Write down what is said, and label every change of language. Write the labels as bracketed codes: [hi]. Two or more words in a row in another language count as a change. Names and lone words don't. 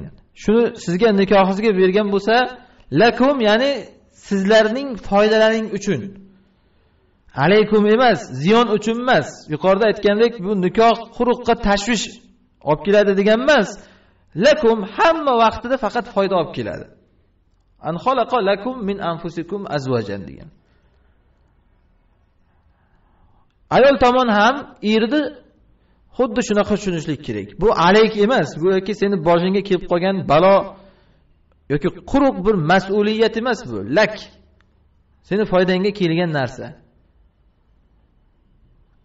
[uz] Shuni sizga nikohingizga bergan bo'lsa, lakum ya'ni sizlarning foydalaring uchun. Alaykum emas, ziyon uchun emas. Yuqorida aytgandek, bu nikoh quruqqa tashvish olib keladi degan emas. Lakum hamma vaqtida faqat foyda olib keladi. [ar] أن خلق لكم من أنفسكم أزواجا degan. [uz] Ayol tomon ham erni xuddi shunaqa tushunishlik kerak. Bu alayk emas, bu yoki seni boshingga kelib qolgan balo yoki quruq bir mas'uliyat emas bu. Lak. Seni foydangga kelgan narsa.